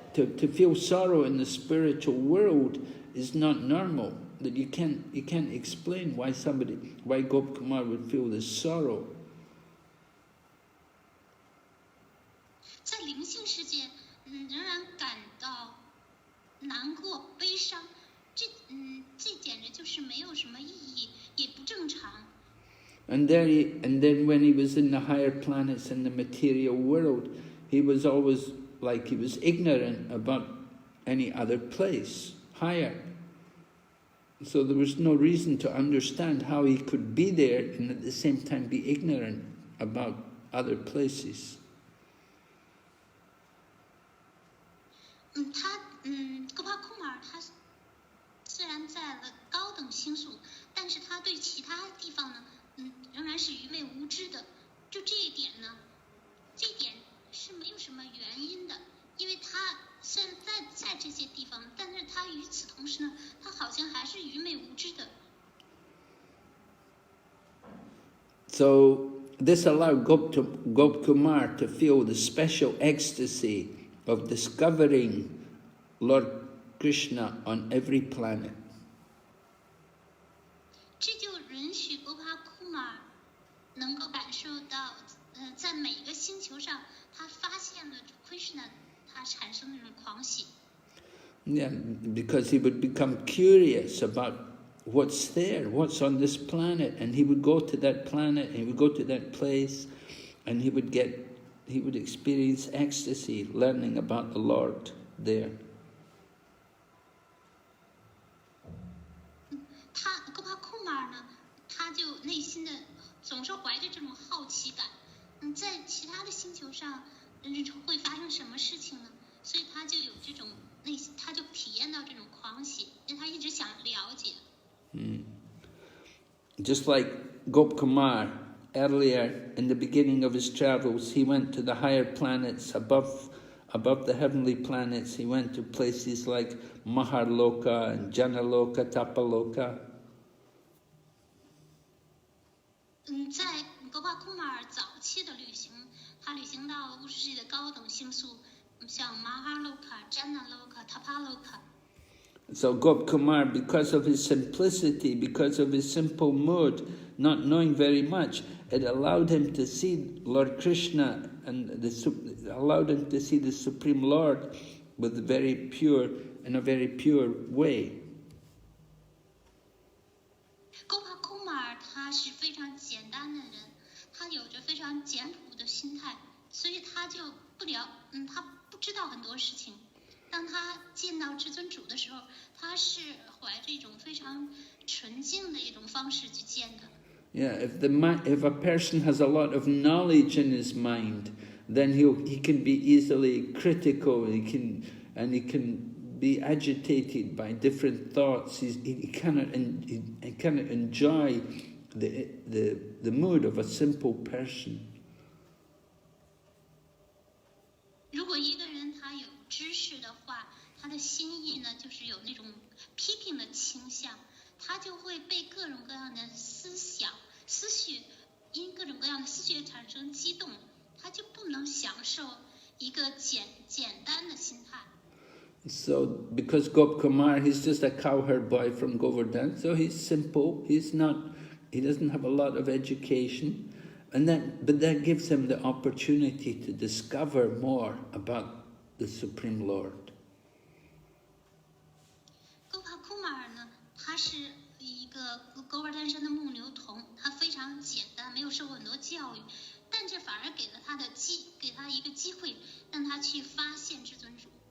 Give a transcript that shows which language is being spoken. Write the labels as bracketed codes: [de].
[en] To feel sorrow in the spiritual world is not normal. That you can't explain why Gopkumar would feel this sorrow. [zh] 在灵性世界，仍然感到难过、悲伤，这简直就是没有什么意义，也不正常。 [en] And then when he was in the higher planets in the material world, he was always like he was ignorant about any other place higher. So there was no reason to understand how he could be there and at the same time be ignorant about other places. [zh] 戈巴库马尔他虽然在了高等星宿，但是他对其他地方呢，仍然是愚昧无知的。就这一点呢，这一点是没有什么原因的，因为他虽然在这些地方，但是他与此同时呢，他好像还是愚昧无知的。 [en] So this allowed Gopkumar to feel the special ecstasy of discovering Lord Krishna on every planet. [zh] 这就允许戈巴库马尔能够感受到，在每个星球上，他发现了 Krishna， 他产生那种狂喜。 [en] Yeah, because he would become curious about what's there, what's on this planet, and he would go to that planet, and he would go to that place, and he would experience ecstasy learning about the Lord there. [zh] 戈巴库马尔呢，他就内心的总是怀着这种好奇感。在其他的星球上，会发生什么事情呢？所以他就有这种内心，他就体验到这种狂喜，因为他一直想了解。 [en] Just like Gopkumar, earlier in the beginning of his travels, he went to the higher planets above the heavenly planets. He went to places like Maharloka and Janaloka, Tapaloka. [zh] 在戈巴库马尔早期的旅行，他旅行到物质世界的高等星宿，像马哈洛卡、詹纳洛卡、塔帕洛卡。 [en] So Gopkumar, because of his simplicity, because of his simple mood, not knowing very much, it allowed him to see Lord Krishna and allowed him to see the Supreme Lord in a very pure way. [zh] 戈巴库马尔他是非常简单的人，他有着非常简朴的心态，所以他就他不知道很多事情。当他见到至尊主的时候，他是怀着一种非常纯净的一种方式去见的。 [en] Yeah, if a person has a lot of knowledge in his mind, then he can be easily critical. He can be agitated by different thoughts. He cannot enjoy the mood of a simple person. [zh] 如果一个人他有知识的话，他的心意呢，就是有那种批评的倾向，他就会被各种各样的思绪，因各种各样的思绪产生激动，他就不能享受一个简单的心态。 [en] So, because Gopkumar, he's just a cowherd boy from Govardhan, so he's simple. He doesn't have a lot of education, but that gives him the opportunity to discover more about the Supreme Lord. [zh] 戈巴库马尔呢，他是一个狗尔丹山的牧牛童，他非常简单，没有受过很多教育，但这反而给他一个机会，让他去发现至尊主。